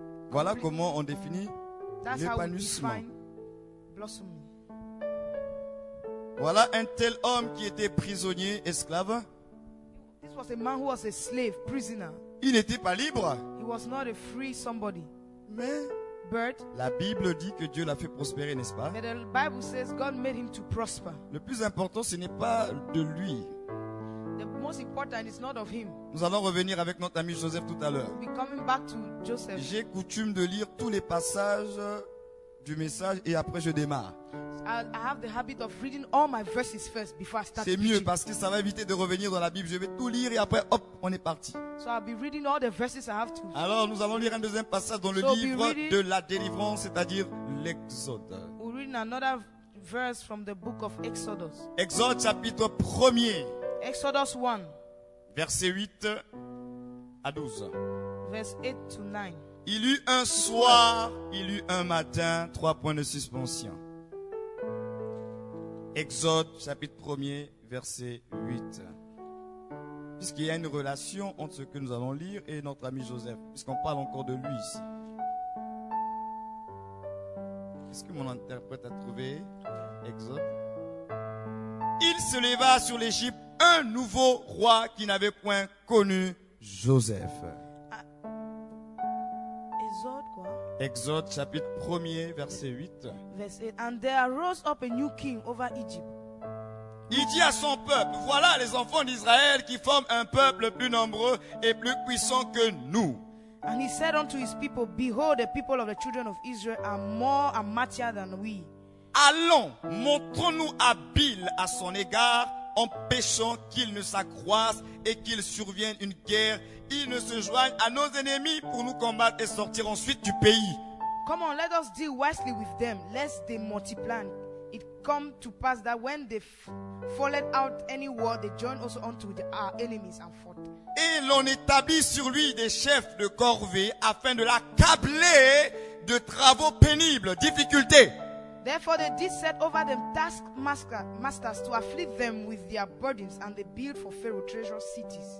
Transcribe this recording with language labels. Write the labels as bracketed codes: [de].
[fr] Voilà comment on définit [en] That's how we [fr] l'épanouissement. [en] define blossoming. [fr] Voilà un tel homme qui était prisonnier, esclave. [en] This was a man who was a slave, prisoner. [fr] Il n'était pas libre, [en] He was not a free somebody. [fr] mais [en] But [fr] la Bible dit que Dieu l'a fait prospérer, n'est-ce pas? [en] the Bible says God made him to prosper. [fr] Le plus important, ce n'est pas de lui. [en] The most important is not of him. [fr] Nous allons revenir avec notre ami Joseph tout à l'heure. [en] We'll be coming back to Joseph. [fr] J'ai coutume de lire tous les passages du message et après je démarre. [en] I have the habit of reading all my verses first before I start [fr] C'est mieux [en] preaching. [fr] parce que ça va éviter de revenir dans la Bible. Je vais tout lire et après, hop, on est parti. [en] So I'll be reading all the verses I have to. [fr] Alors, nous allons lire un deuxième passage dans le [en] So [fr] livre [en] be reading- [fr] de la délivrance, c'est-à-dire l'Exode. [en] We're reading another verse from the book of Exodus. [fr] Exode chapitre 1er, [en] Exodus 1, [fr] versets 8 à 12. [en] verse 8 to 9. [fr] Il eut un soir, il eut un matin, 3 points de suspension. Exode chapitre 1er, verset 8. Puisqu'il y a une relation entre ce que nous allons lire et notre ami Joseph, puisqu'on parle encore de lui ici. Est-ce que mon interprète a trouvé Exode? Il se leva sur l'Égypte un nouveau roi qui n'avait point connu Joseph. Exode quoi? Exode chapitre 1er, verset 8. [en] Verse 8. And there arose up a new king over Egypt. [fr] Il dit à son peuple, voilà les enfants d'Israël qui forment un peuple plus nombreux et plus puissant que nous. [en] And he said unto his people, behold, the people of the children of Israel are more and mightier than we. [fr] Allons, montrons-nous habiles à son égard, empêchons qu'il ne s'accroisse et qu'il survienne une guerre. Il ne se joigne à nos ennemis pour nous combattre et sortir ensuite du pays. [en] Come on, let us deal wisely with them, lest they multiply. It come to pass that when they followed out any war, they join also unto our enemies and fought. [fr] Et l'on établit sur lui des chefs de corvée afin de l'accabler de travaux pénibles, difficultés. [en] Therefore they did set over them taskmasters to afflict them with their burdens, and they built for Pharaoh treasure cities.